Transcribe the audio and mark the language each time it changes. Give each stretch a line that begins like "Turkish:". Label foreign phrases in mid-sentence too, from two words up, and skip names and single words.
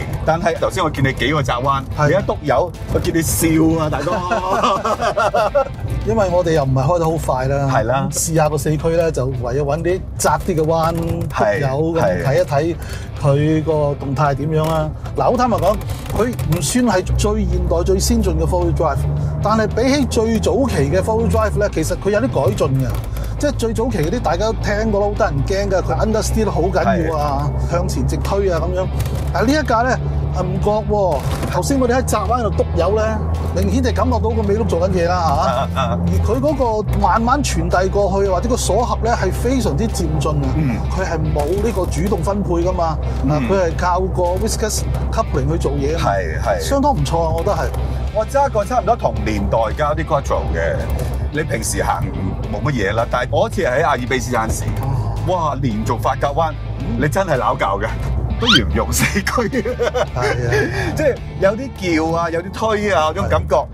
Cantonese: 但係頭先我見你幾個窄彎，你一篤油，我見你笑啊，大哥。因為我哋又唔係開得好快啦，係啦。試下個四驅咧，就唯有揾啲窄啲嘅彎篤油咁睇一睇佢個動態點樣啦。嗱，好坦白講，佢唔算係最現代、最先進嘅
English: 4-wheel drive，
Cantonese: 但係比起最早期嘅
English: 4-wheel drive
Cantonese: 咧，其實佢有啲改進嘅。即係最早期嗰啲大家都聽過啦，好得人驚㗎，佢 understeer 都好緊要啊，向前直推啊咁樣。但係呢一架咧唔覺喎，頭先我哋喺窄彎度篤油咧，明顯就感覺到個尾轆做緊嘢啦嚇。而佢嗰個慢慢傳遞過去，或者個鎖合咧係非常之漸進啊。佢係冇呢個主動分配㗎嘛，佢係靠個
English: viscous coupling
Cantonese: 去做嘢啊嘛。係相當唔錯啊，我覺得係。我揸過差唔多同年代加啲 quattro 嘅。你平時行冇乜嘢啦，但係我嗰次喺阿爾卑斯山時，哇！連續發夾彎，你真係拗教嘅，不如唔用四驅。係啊，即係有啲叫啊，有啲推啊嗰種感覺。